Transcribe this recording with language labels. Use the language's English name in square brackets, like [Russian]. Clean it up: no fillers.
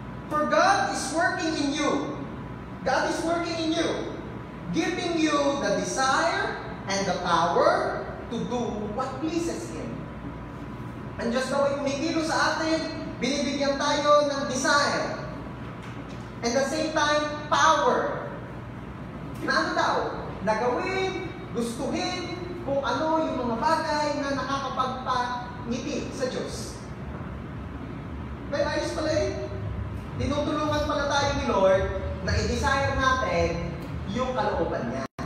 [English] For God is working in you. God is working in you, giving you the desire and the power to do what pleases Him. [Filipino] Ang Diyos daw ay kumikilo sa atin, binibigyan tayo ng desire. [English] And at the same time, power. [Filipino] Na ano daw? Na gawin, gustuhin, kung ano yung mga bagay na nakakapagpangiti sa Diyos. May ayos pala eh. Tinutulungan pala tayo ni Lord na i-desire natin yung kalooban niya.